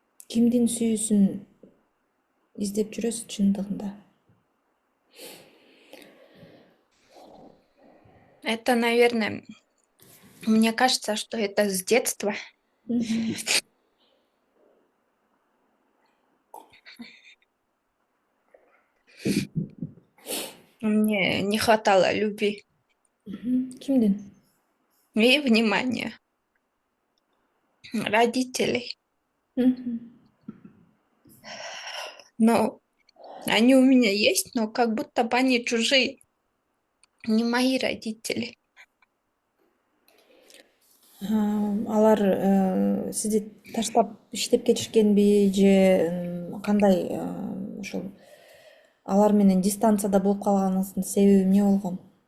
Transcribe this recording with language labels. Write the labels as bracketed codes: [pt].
[ky] Кимдин сүйүүсүн издеп жүрөсүз чындыгында? [ru] Это, наверное, мне кажется, что это с детства. Мгм. Мне не хватало любви [ky] Кимдин? [ru] и внимания родителей. Мгм. Но они у меня есть, но как будто бы они чужие, не мои родители. [ky] Алар сизди таштап иштеп кетишкенби же кандай ошол алар менен дистанцияда болуп калганыңыздын себеби эмне болгон?